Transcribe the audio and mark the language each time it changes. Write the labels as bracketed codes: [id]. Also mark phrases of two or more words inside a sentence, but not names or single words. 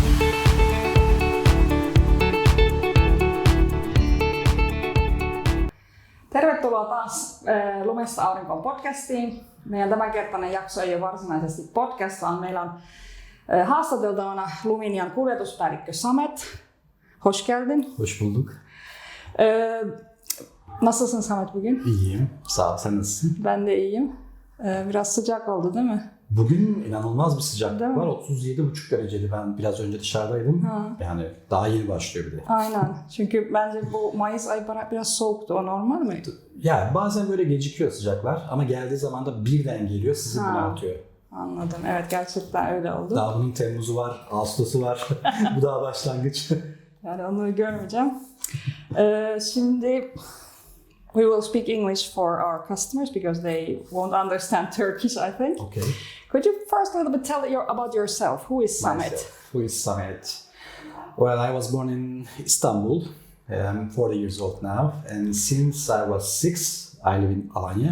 [fi] Tervetuloa taas Lumesta aurinkoon podcastiin. Meidän tämänkertainen jakso ei ole varsinaisesti podcast, vaan meillä on haastateltavana Luminyan kuljetuspäällikkö Samet. [tr] Hoş geldin. Hoş bulduk. Nasılsın Samet bugün? İyiyim. Sağ ol. Sen nasılsın? Ben de iyiyim. Biraz sıcak oldu değil mi? Bugün inanılmaz bir sıcaklık var. 37,5 dereceli. Ben biraz önce dışarıdaydım. Yani daha yeni başlıyor bir de. Aynen. Çünkü bence bu Mayıs ayı biraz soğuktu. O normal mi? Yani bazen böyle gecikiyor sıcaklar ama geldiği zaman da birden geliyor, sizi bunaltıyor. Anladım. Evet, gerçekten öyle oldu. Daha bunun Temmuz'u var, Ağustos'u var. Bu daha başlangıç. Yani onu görmeyeceğim. [en] Şimdi we will speak English for our customers because they won't understand Turkish, I think. Okay. Could you first a little bit tell about yourself? Who is Samet? Who is Samet? Well, I was born in Istanbul. I'm 40 years old now, and since I was 6, I live in Alanya.